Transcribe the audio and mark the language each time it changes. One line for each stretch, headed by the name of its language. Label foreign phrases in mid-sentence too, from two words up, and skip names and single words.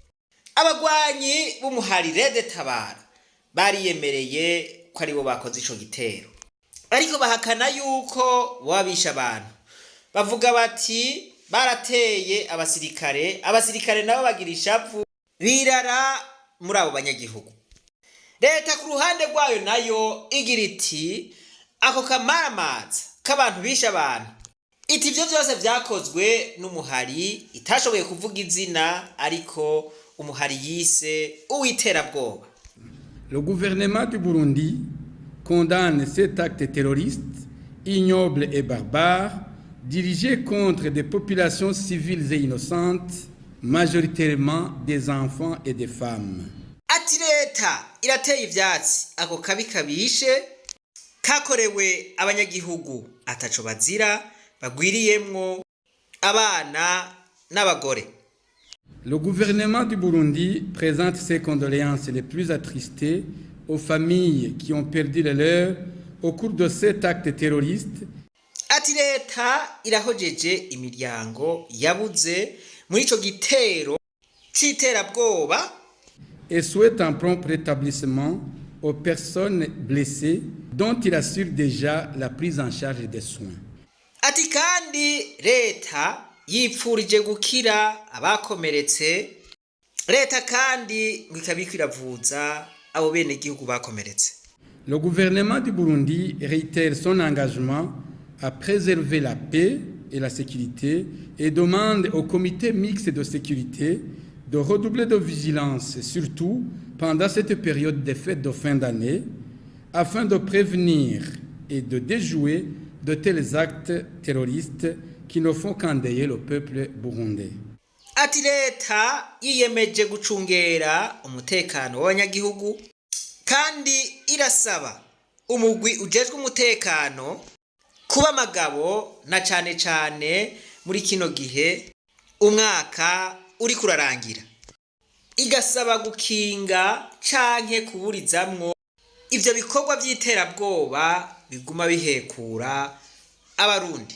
Rundi: Abagwanyi b'umuhari Rede Tabara bariyemereye ko ari bo bakoze ico gitero ariko bahakana yuko wabisha abantu bavuga bati barateye abasirikare nabo bagira ishavu birara muri abo banyagihugu. Leta ku ruhande rwayo nayo igira iti ako kamaramaza k'abantu bisha abantu iti ivyo vyose vyakozwe n'umuhari itashoboye kuvuga izina ariko umuhari yise uwiterabwoba.
French: Le gouvernement du Burundi condamne cet acte terroriste ignoble et barbare dirigé contre des populations civiles et innocentes, majoritairement des enfants et des femmes.
Rundi: Ati leta irateye ivyatsi ako kabi kabishe kakorewe abanyagihugu ataco bazira bagwiriyemwo abana n'abagore.
French: Le gouvernement du Burundi présente ses condoléances les plus attristées aux familles qui ont perdu les leurs au cours de cet acte terroriste.
Rundi: Ati leta irahojeje imiryango yabuze muri ico gitero c'iterabwoba
French: et souhaite un prompt rétablissement aux personnes blessées dont il assure déjà la prise en charge des soins.
Rundi: Ati kandi leta yipfurije gukira abakomeretse, leta kandi ikabikiravuza abo bene gihugu bakomeretse.
French: Le gouvernement du Burundi réitère son engagement à préserver la paix et la sécurité et demande au comité mixte de sécurité de redoubler de vigilance, surtout pendant cette période des fêtes de fin d'année, afin de prévenir et de déjouer de tels actes terroristes qui ne font qu'endeuiller le peuple burundais.
Rundi: Ati leta yiyemeje gucungera umutekano w'abanyagihugu kandi irasaba umugwi ujejwe umutekano kuba amagabo na cane cane muri kino gihe umwaka uri kurarangira, igasaba gukinga canke kuburizamwo ivyo bikorwa vy'iterabwoba biguma bihekura abarundi.